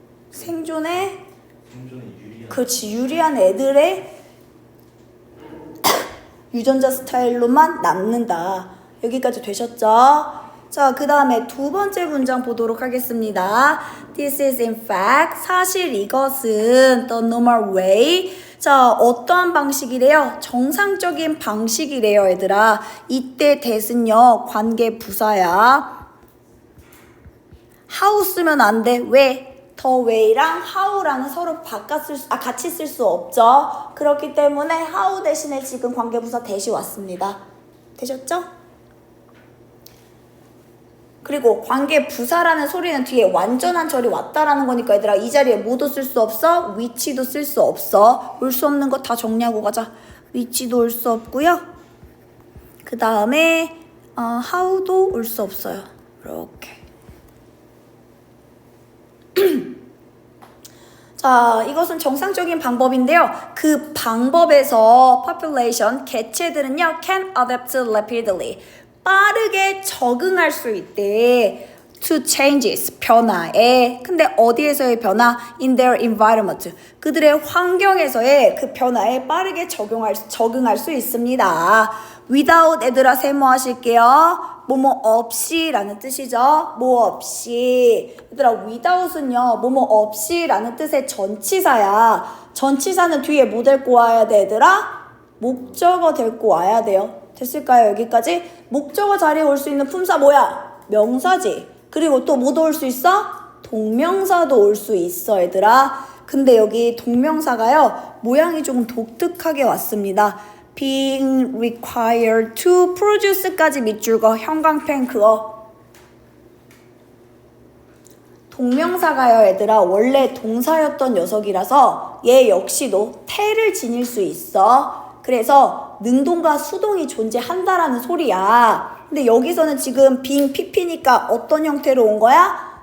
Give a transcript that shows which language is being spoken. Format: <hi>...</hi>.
<ko>생존에 그렇지, 유리한 애들의 유전자 스타일로만 남는다. 여기까지 되셨죠? 자, 그 다음에 두 번째 문장 보도록 하겠습니다.</ko> <en>This is in fact,</en> <ko>사실 이것은</ko> <en>the normal way.</en> <ko>자, 어떠한 방식이래요? 정상적인 방식이래요, 얘들아. 이때 that은요, 관계 부사야. how 쓰면 안 돼. 왜? the way랑 how랑은 서로 같이 쓸 수 없죠. 그렇기 때문에 how 대신에 지금 관계부사 that이 왔습니다. 되셨죠? 그리고 관계 부사라는 소리는 뒤에 완전한 절이 왔다라는 거니까 얘들아 이 자리에 뭐도 쓸 수 없어? which도 쓸 수 없어. 올 수 없는 거 다 정리하고 가자. which도 올 수 없고요. 그 다음에 how도 올 수 없어요. 이렇게. 자, 이것은 정상적인 방법인데요. 그 방법에서</ko> <en>population,</en> <ko>개체들은요,</ko> <en>can adapt rapidly.</en> <ko>빠르게 적응할 수 있대.</ko> <en>to changes,</en> <ko>변화에. 근데 어디에서의 변화?</ko> <en>in their environment.</en> <ko>그들의 환경에서의 그 변화에 빠르게 적응할 수 있습니다. without 얘들아 세모하실게요. 뭐뭐 없이 라는 뜻이죠. 뭐 없이. 얘들아 without은요. 뭐뭐 없이 라는 뜻의 전치사야. 전치사는 뒤에 뭐 데리고 와야 돼 얘들아? 목적어 데리고 와야 돼요. 됐을까요 여기까지? 목적어 자리에 올 수 있는 품사 뭐야? 명사지. 그리고 또 뭐도 올 수 있어? 동명사도 올 수 있어 얘들아. 근데 여기 동명사가요. 모양이 조금 독특하게 왔습니다.</ko> <en>being required to produce까지</en> <ko>밑줄거 형광펜크어. 동명사가요 얘들아 원래 동사였던 녀석이라서 얘 역시도 태를 지닐 수 있어. 그래서 능동과 수동이 존재한다라는 소리야. 근데 여기서는 지금 being pp니까 어떤 형태로 온 거야?</ko>